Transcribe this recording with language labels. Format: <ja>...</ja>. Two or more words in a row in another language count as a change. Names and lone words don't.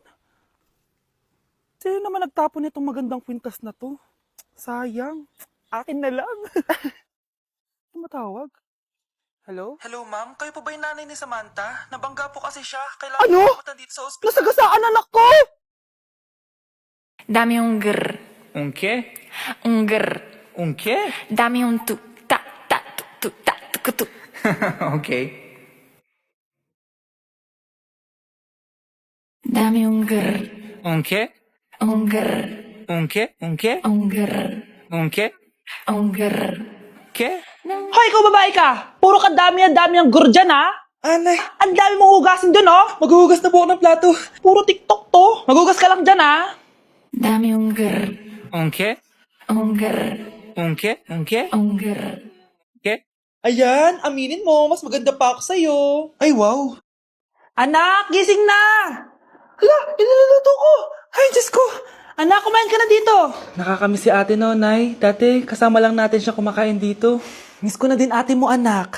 <tl>Sino naman nagtapon nitong magandang kwintas na to? Sayang. Akin na lang. Tumatawag?</tl> <en>Hello? Hello, ma'am.</en> <tl>Kayo po ba yung nanay ni Samantha? Nabangga po kasi siya. Kailangan Ano? pumunta dito sa ospital. Nasagasaan anak ko!</tl> <es>Dame un grr, ¿Un qué? un grr. ¿Un qué? Dame un tu, ta, tu, ta, tu. Ok. Dame un grr, ¿Un qué? un grr, ¿Un qué? ¿Un qué? un grr, ¿Un qué? un grr. ¿Qué?</es> <tl>Hoy, ikaw babae ka! Puro ka dami ang gur dyan, ha? Anay, Ang dami mong hugasin dun, oh! maghuhugas na po ako ng plato. Puro TikTok to! Maghugas ka lang dyan, ha?</tl> <es>Dame un grr, ¿Un qué? un grr, ¿Un qué? ¿Un qué? un grr. ¿Qué?</es> <tl>Ayan, aminin mo, mas maganda pa ako sa'yo. Ay, wow. Anak, gising na! Hala, iniluluto ko! Ay, Diyos ko! Anak, kumain ka na dito! Nakakamiss si ate no, Nay. Dati, kasama lang natin siya kumakain dito. Miss ko na din ate mo, anak.</tl>